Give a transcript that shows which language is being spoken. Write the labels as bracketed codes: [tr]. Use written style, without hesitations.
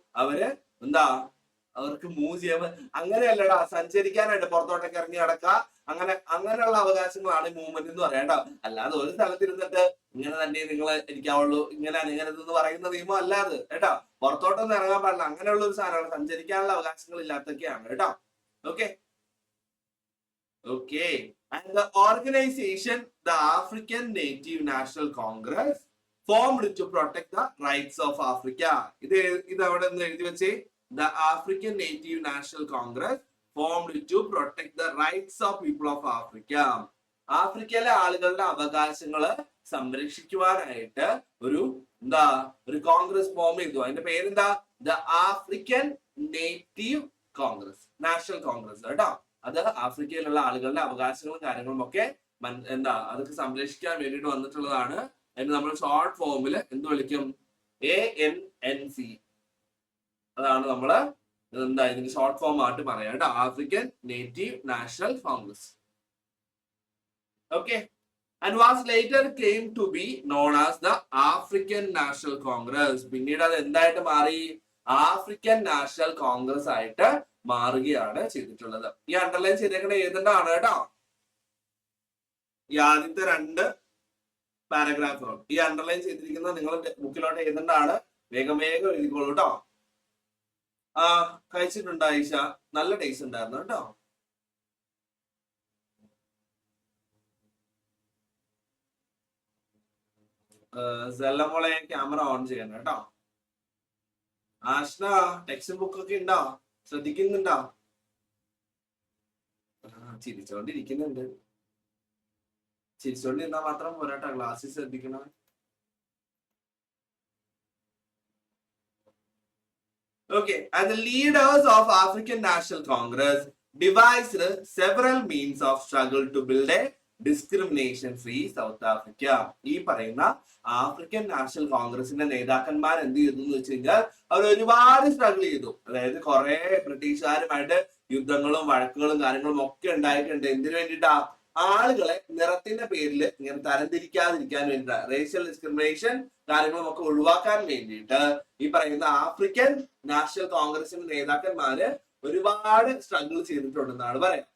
[ml] അവര് അവർക്ക് മൂവ് ചെയ്യാൻ അങ്ങനെയല്ലടാ, സഞ്ചരിക്കാനായിട്ട് പുറത്തോട്ടൊക്കെ ഇറങ്ങി നടക്കുക, അങ്ങനെയുള്ള അവകാശങ്ങളാണ് മൂവ്മെന്റ് എന്ന് പറയണ്ട. അല്ലാതെ ഒരു സ്ഥലത്തിരുന്നിട്ട് ഇങ്ങനെ തന്നെ നിങ്ങൾ ഇരിക്കാവുള്ളൂ, ഇങ്ങനെ എന്ന് പറയുന്ന നിയമം അല്ലാതെ കേട്ടോ. പുറത്തോട്ടൊന്നും ഇറങ്ങാൻ പാടില്ല, അങ്ങനെയുള്ള ഒരു സാധനമാണ്. സഞ്ചരിക്കാനുള്ള അവകാശങ്ങൾ ഇല്ലാത്തൊക്കെയാണ് കേട്ടോ. Okay. [en] And the organization, the African Native National Congress, formed to protect the rights of Africa. [ml] ഇത് അവിടെ നിന്ന് എഴുതി വെച്ചേ. [en] The African Native National Congress formed to protect the rights of people of Africa. [ml] ആഫ്രിക്കയിലെ ആളുകളുടെ അവകാശങ്ങള് സംരക്ഷിക്കുവാനായിട്ട് ഒരു കോൺഗ്രസ് ഫോം ചെയ്തു. അതിന്റെ പേരെന്താ? The African native Congress, national Congress കേട്ടോ. അത് ആഫ്രിക്കയിലുള്ള ആളുകളുടെ അവകാശങ്ങളും കാര്യങ്ങളും ഒക്കെ അതൊക്കെ സംരക്ഷിക്കാൻ വേണ്ടിയിട്ട് വന്നിട്ടുള്ളതാണ്. അതിന് നമ്മൾ ഷോർട്ട് ഫോമിൽ എന്ത് വിളിക്കും? ANC. അതാണ് നമ്മള് ഇതിന് ഷോർട്ട് ഫോം ആയിട്ട് പറയാം കേട്ടോ. African native national Congress. Okay, [en] and was later came to be known as the African National Congress. [ml] പിന്നീട് അത് എന്തായിട്ട് മാറി? ആഫ്രിക്കൻ നാഷണൽ കോൺഗ്രസ് ആയിട്ട് മാറുകയാണ് ചെയ്തിട്ടുള്ളത്. ഈ അണ്ടർലൈൻ ചെയ്തേക്കണ ഏതെന്നാണ് കേട്ടോ, ഈ ആദ്യത്തെ 2 പാരഗ്രാഫുകൾ ഈ അണ്ടർലൈൻ ചെയ്തിരിക്കുന്നത് നിങ്ങൾ ബുക്കിലോട്ട് എഴുതേണ്ടതാണ്. വേഗം വേഗം എഴുതിക്കോളൂ കേട്ടോ. കഴിച്ചിട്ടുണ്ടോ ഐഷ? നല്ല ടേസ്റ്റ് ഉണ്ടായിരുന്നു കേട്ടോ. സെല്ലമോളെ ക്യാമറ ഓൺ ചെയ്യണം കേട്ടോ. ആഷ്ന ടെക്സ്റ്റ് ബുക്ക് ഒക്കെ ഉണ്ടോ? ശ്രദ്ധിക്കുന്നുണ്ടോ? ചിരിച്ചോണ്ടിരിക്കുന്നുണ്ട്. ചിരിച്ചോണ്ടിരുന്നാ മാത്രം പോരാട്ടോ, ക്ലാസ്സിൽ ശ്രദ്ധിക്കണം. [en] Okay, and the leaders of African National Congress devised several means of struggle to build a discrimination free South Africa. [ml] ഈ പറയുന്ന ആഫ്രിക്കൻ നാഷണൽ കോൺഗ്രസിന്റെ നേതാക്കന്മാർ എന്ത് ചെയ്തു എന്ന് വെച്ച് കഴിഞ്ഞാൽ അവർ ഒരുപാട് സ്ട്രഗിൾ ചെയ്തു. അതായത് കുറെ ബ്രിട്ടീഷുകാരുമായിട്ട് യുദ്ധങ്ങളും വഴക്കുകളും കാര്യങ്ങളും ഒക്കെ ഉണ്ടായിട്ടുണ്ട്. എന്തിനു വേണ്ടിയിട്ടാ? ആളുകളെ നിറത്തിന്റെ പേരിൽ ഇങ്ങനെ തരംതിരിക്കാതിരിക്കാൻ വേണ്ടിയിട്ട്, റേഷ്യൽ ഡിസ്ക്രിമിനേഷൻ കാര്യങ്ങളും ഒക്കെ ഒഴിവാക്കാൻ വേണ്ടിയിട്ട് ഈ പറയുന്ന ആഫ്രിക്കൻ നാഷണൽ കോൺഗ്രസിന്റെ നേതാക്കന്മാര് ഒരുപാട് സ്ട്രഗിൾ ചെയ്തിട്ടുണ്ടെന്നാണ് പറയാം.